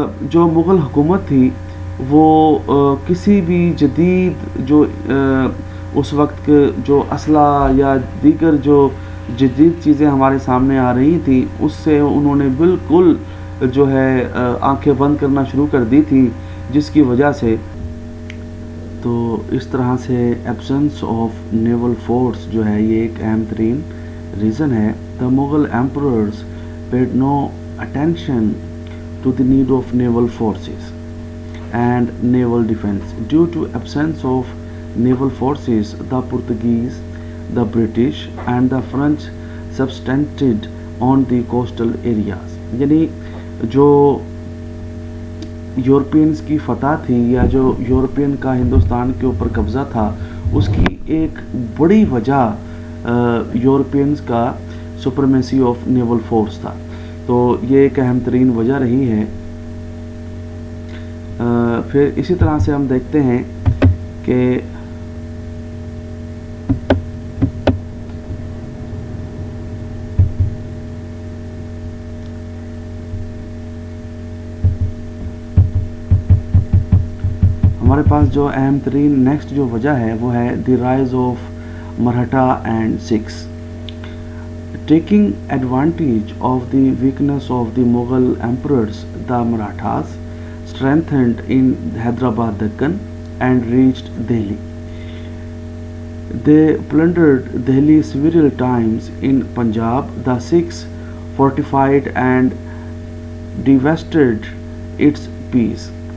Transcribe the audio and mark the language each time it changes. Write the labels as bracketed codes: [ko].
[ur] جو مغل حکومت تھی وہ کسی بھی جدید جو اس وقت کے جو اسلحہ یا دیگر جو جدید چیزیں ہمارے سامنے آ رہی تھیں اس سے انہوں نے بالکل جو ہے آنکھیں بند کرنا شروع کر دی تھی، جس کی وجہ سے تو اس طرح سے [en] absence of naval force [ur] جو ہے یہ ایک اہم ترین ریزن ہے. [en] The Mughal emperors paid no attention to the need of naval forces and naval defense. Due to absence of naval forces, the Portuguese, the British and the French subsisted on the coastal areas. [ur] یعنی جو Europeans کی فتح تھی یا جو European کا ہندوستان کے اوپر قبضہ تھا اس کی ایک بڑی وجہ یورپینز کا [en] supremacy of naval force [ur] تھا. تو یہ ایک اہم ترین وجہ رہی ہے. پھر اسی طرح سے ہم دیکھتے ہیں کہ ہمارے پاس جو اہم ترین نیکسٹ جو وجہ ہے وہ ہے [en] The rise of Maratha and Sikhs. Taking advantage of the weakness of the Mughal emperors the Marathas strengthened in Hyderabad Deccan and reached Delhi. They plundered Delhi several times. In Punjab, the Sikhs fortified and devasted its peace.